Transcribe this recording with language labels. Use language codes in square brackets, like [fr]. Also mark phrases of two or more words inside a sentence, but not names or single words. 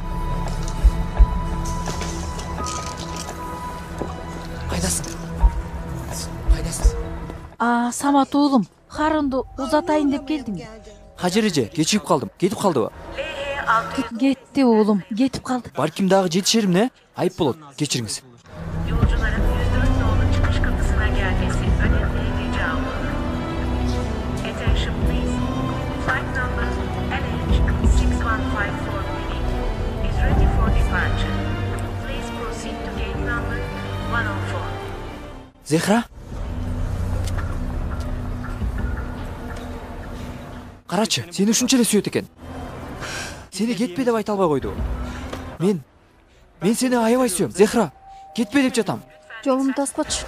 [ky] Кайдасың? Самат уулум, карынды узатайын деп келдиң. Хажыр эже, кечигип калдым. Кетип калдыбы? Кетти уулум, кетип калды. Балким дагы жетишеримне? Айып болот. Кечириңиz. [tr] Yolcuların 104 nolu çıkış kapısına gelmesi önemli rica olunur. [en] Attention please. Flight number LH6154 is ready for departure. Please proceed to gate number 104. [ky] Zehra? Карачы, сени ушунча эле сүйөт экен. Сени кетпе деп айта албай койду. Мен сени аябай сүйөм, Зехра. Кетпе деп жатам. Жолумду таспачы.